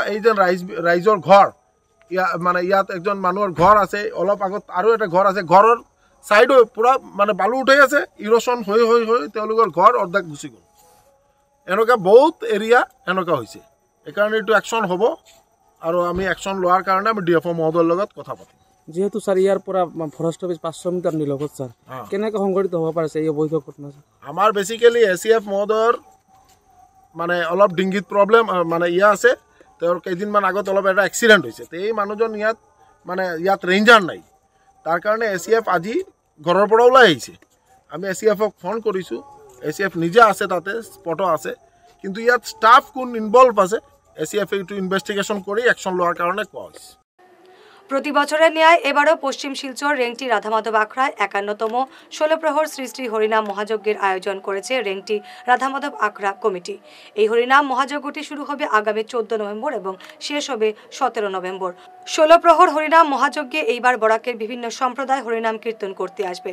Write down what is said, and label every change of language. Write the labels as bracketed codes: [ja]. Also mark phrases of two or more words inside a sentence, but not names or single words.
[as] এই যে ৰাইজৰ ঘৰ মানে ইয়াত একজন মানুহৰ ঘৰ আছে, অলপ আগত আৰু এটা ঘৰ আছে, ঘৰৰ ছাইডো পূৰা মানে বালু উঠাই আছে, ইৰ'শ্যন হৈ হৈ হৈ তেওঁলোকৰ ঘৰ অৰ্ধেক গুচি গ'ল। এনেকুৱা বহুত এৰিয়া এনেকুৱা হৈছে। সেইকাৰণে এইটো একশ্যন হ'ব আৰু আমি একশ্যন লোৱাৰ কাৰণে আমি DFO মহোদয়ৰ লগত কথা পাতিম। যেহেতু স্যার ইয়ার পর [en] forest office [as] 500 মিটার নিলগত স্যার কেনেকৈ সংঘটিত হ'ব পাৰিছে এই অবৈধ ঘটনা? আমাৰ বেচিকেলি ACF মহোদয়ৰ মানে অলপ ডিংগিত প্ৰব্লেম মানে আছে। তেওঁৰ কেইদিনমান আগত অলপ এটা এক্সিডেণ্ট হৈছে। এই মানুহজন ইয়াত ৰেঞ্জাৰ নাই, তাৰ কাৰণে ACF আজি ঘৰৰ পৰা ওলাই আহিছে। আমি ACF-ক ফোন কৰিছোঁ, ACF নিজে আছে তাতে, স্পটো আছে, কিন্তু ইয়াত ষ্টাফ কোন ইনভলভ আছে ACF এইটো ইনভেষ্টিগেশ্যন কৰি একশ্যন লোৱাৰ কাৰণে কোৱা হৈছে। [bn] প্রতি বছরের ন্যায় এবারও পশ্চিম শিলচর রেংটি রাধামাধব আখড়ায় 51তম 16 প্রহর শ্রী শ্রী হরিনাম মহাযজ্ঞের আয়োজন করেছে রেংটি রাধামাধব আখড়া কমিটি। এই হরিনাম মহাযজ্ঞটি শুরু হবে আগামী 14 নভেম্বর এবং শেষ হবে 17 নভেম্বর। 16 প্রহর হরিনাম মহাযজ্ঞে এইবার বরাকের বিভিন্ন সম্প্রদায় হরিনাম কীর্তন করতে আসবেন।